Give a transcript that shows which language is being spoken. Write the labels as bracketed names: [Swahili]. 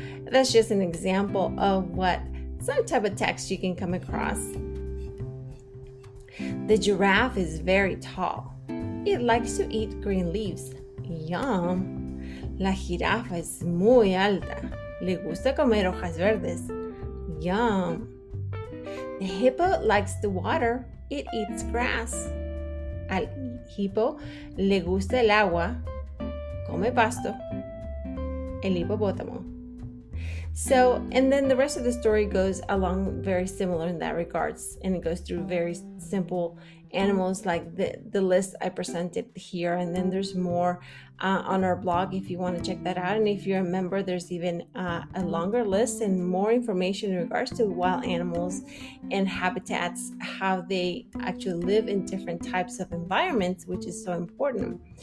[English] That's just an example of what some type of text you can come across. The giraffe is very tall. It likes to eat green leaves. [Spanish] Yum! La jirafa es muy alta. Le gusta comer hojas verdes. Yum! [English] The hippo likes the water. It eats grass. [Spanish] Al hippo le gusta el agua. Come pasto. El hipopótamo. [English] So, and then the rest of the story goes along very similar in that regards, and it goes through very simple animals like the list I presented here, and then there's more on our blog if you want to check that out. And if you're a member, there's even a longer list and more information in regards to wild animals and habitats, how they actually live in different types of environments, which is so important.